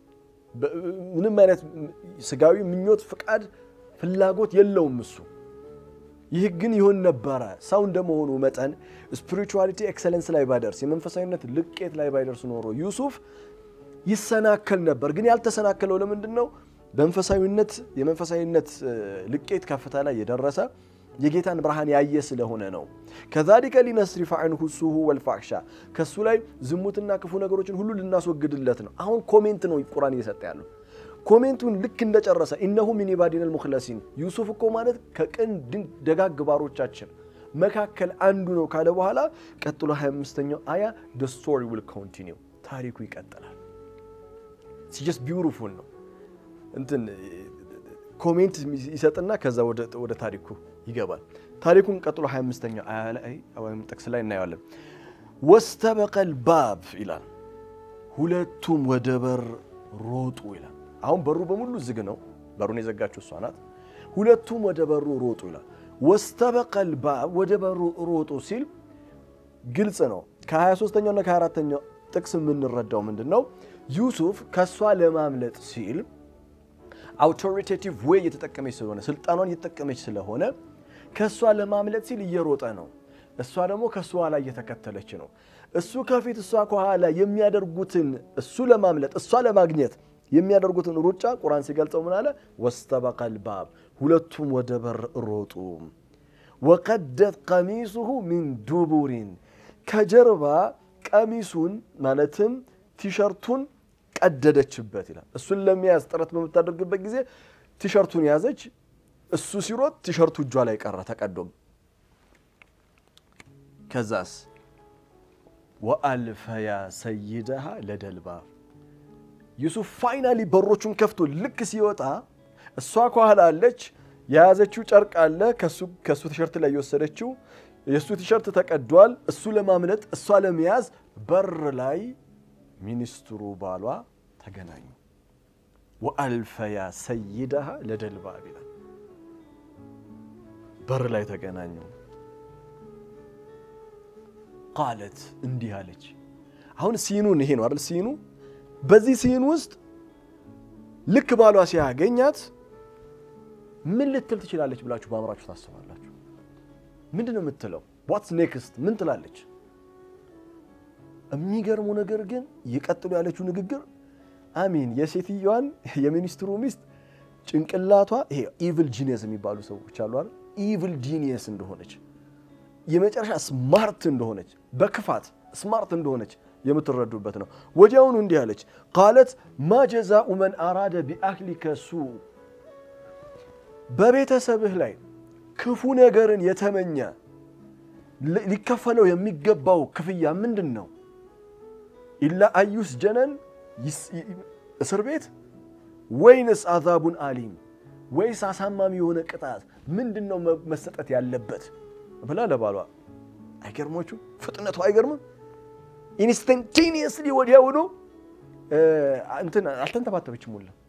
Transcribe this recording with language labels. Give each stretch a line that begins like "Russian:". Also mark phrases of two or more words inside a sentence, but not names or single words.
Amharic: ምንም አይነት ስጋዊ ምኞት ፍቃድ ፍላጎት የለውም እሱ ይህ ግን ይሆን ነበር ሰው እንደመሆኑ መጠን
English: spirituality excellence
Amharic: ላይ ባይደርስ የመንፈሳዊነት ልቄት ላይ ባይደርስ ኖሮ ዩሱፍ ይሰናከል ነበር ግን ያልተሰናከለው ለምንድነው በመንፈሳዊነት የመንፈሳዊነት ልቄት ከፍታ ላይ የደረሰ የጌታን ብርሃን ያየ ስለሆነ ነው
Arabic: كذلك لنصرف عنه السوء والفحشاء
Amharic: ከሱ ላይ ዝሙትና ክፉ ነገሮችን ሁሉ ልናስወግድለት ነው አሁን ኮሜንት ነው ቁርአን እየሰጠ ያለው ኮሜንቱን ልክ እንደጨረሰ
Arabic: إنه من عبادنا المخلصين
Amharic: ዩሱፍ እኮ ማለት ከቅን ደጋግ ባሮቻችን መካከል አንዱ ነው ካለ በኋላ ቀጥሎ 25ኛው አያ
English: the story will continue
Amharic: ታሪኩ ይቀጥላል
English: it's just beautiful
Amharic: ነው እንትን ኮሜንት ይሰጥና ከዛ ወደ ታሪኩ ይገባል ታሪኩን ቀጥሎ 25ኛው አያ ላይ ወይም ጥቅስ ላይ እናያለን
Arabic: واستبق الباب
Amharic: ይላል ሁለቱም ወደ በር ሮጡ ይላል አሁን በሩ በሙሉ ዝግ ነው በሩን የዘጋችው እሷ ናት ሁለቱም ወደ በሩ ሮጡ ይላል
Arabic: واستبق الباب
Amharic: ወደ በሩ ሮጡ ሲል ግልጽ ነው ከ23ኛው እና ከ24ኛው ጥቅስ ምን እንረዳው ምንድነው ዩሱፍ ከሷ ለማምለጥ ሲል
English: authoritative way
Amharic: የተጠቀመች ስለሆነ ስልጣኗን የተጠቀመች ስለሆነ ከሷ ለማምለጥ ሲል እየሮጠ ነው እሷ ደግሞ ከሷ ላይ እየተከተለች ነው እሱ ከፊት እሷ ከኋላ የሚያደርጉትን እሱ ለማምለጥ እሷ ለማግኘት የሚያደርጉትን ሩጫ ቁርአን ሲገልጸው ምን አለ
Arabic: واستبق الباب
Amharic: ሁለቱም ወደ በር ሮጡ
Arabic: وقدت قميصه من دبر
Amharic: ከጀርባ ቀሚሱን ማለትም ቲሸርቱን ቀደደችበት ይላል እሱን ለሚያዝ ጥረት በመታደርግበት ጊዜ ቲሸርቱን ያዘች እሱ ሲሮጥ ቲሸርቱ እጇ ላይ ቀረ ተቀዶም ከዛስ
Arabic: وألف يا سيدها لدى الباب
Amharic: ዩሱፍ ፋይናሊ በሮቹን ከፍቶ ልክ ሲወጣ እሷ ከኋላ አለች ያዘችው ጨርቅ አለ ከሱ ቲሸርት ላይ የወሰደችው የሱ ቲሸርት ተቀዷል እሱ ለማምለጥ እሷ ለመያዝ በር ላይ ሚኒስትሩ ባሏ ተገናኙ
Arabic: وألف يا سيدها لدى الباب
Amharic: በር ላይ ተገናኙ قالت እንዲህ አለች አሁን ሲኑን ይሄ ነው አይደል ሲኑ በዚህ ሲን ውስጥ ልክ ባሏ ሲያገኛት ምን ልትል ትችላለች ብላችሁ ባምራችሁ ታስባላችሁ ምንድነው የምትለው
English: what's next
Amharic: ምን ትላለች የሚገርመው ነገር ግን ይቀጥሉ ያለችው ንግግር አሚን የሴትዮዋን የሚኒስትሩ ሚስት ጭንቅላቷ ይሄ
English: evil genius
Amharic: የሚባሉ ሰዎች አሉ አይደል
English: evil genius
Amharic: እንደሆነች የመጨረሻ ስማርት እንደሆነች በክፋት ስማርት እንደሆነች የምትረዱበት ነው ወዲያውኑ እንዲህ አለች
Arabic: قالت ما جزاء من اراد باهلك سوء
Amharic: በቤተሰብህ ላይ ክፉ ነገርን የተመኘ ሊከፈለው የሚገባው ክፍያ ምንድነው
Arabic: إلا أن يسجن
Amharic: እስር ቤት ወይንስ
Arabic: عذابٌ أليم
Amharic: ወይስ አሳማሚ የሆነ ቅጣት ምንድነው መሰጠት ያለበት ብላ ለባሏ አይገርሞቹ ፍጥነቱ አይገርም instantaneously ወዲያውኑ እንትን አልተንተባተበችም ሁላ